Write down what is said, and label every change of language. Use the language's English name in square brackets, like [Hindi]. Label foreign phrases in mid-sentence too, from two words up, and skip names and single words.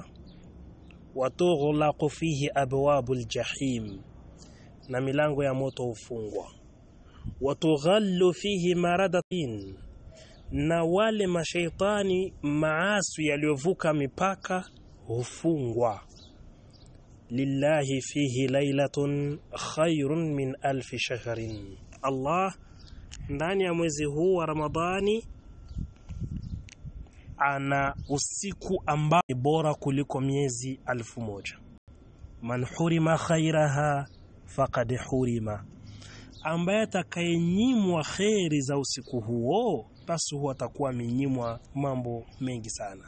[Arabic] وتغلق فيه أبواب الجحيم, [Swahili] na milango ya moto hufungwa. [Arabic] وتغل فيه مردة, [Swahili] na wale mashaitani maasi yaliovuka mipaka hufungwa. [Arabic] لله فيه ليلة خير من ألف شهر, [Swahili] Allah ndani ya mwezi huu wa Ramadhani ana usiku ambao ni bora kuliko miezi 1000. [Arabic] من حرم خيرها فقد حرم, [Swahili] ambaye atakayenyimwa khairi za usiku huo basi huwa atakuwa amenyimwa mambo mengi sana.